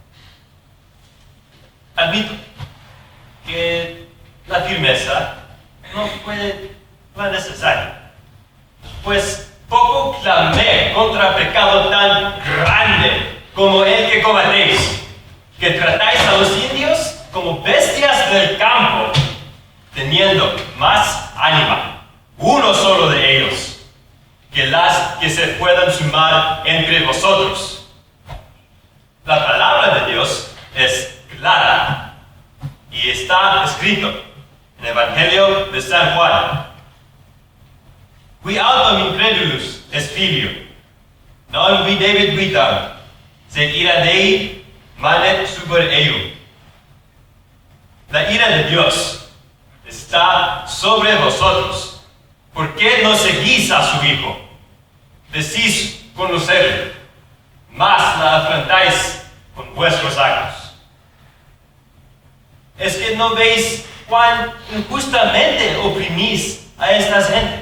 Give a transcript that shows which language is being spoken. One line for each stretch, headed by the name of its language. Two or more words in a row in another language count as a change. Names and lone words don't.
Spanish: Admito que la firmeza no fue la necesaria, pues poco clamé contra pecado tan grande como el que cometéis, que tratáis a los indios como bestias del campo, teniendo más ánima uno solo de ellos que las que se puedan sumar entre vosotros. La palabra de Dios es clara y está escrito en el Evangelio de San Juan.
Latin: Qui autem incredulus est filio, non videbit vitam, sed ira Dei manet super eum.
Spanish: La ira de Dios está sobre vosotros. ¿Por qué no seguís a su Hijo? Decís conocerle, mas la afrentáis con vuestros actos. ¿Es que no veis cuán injustamente oprimís a estas gentes?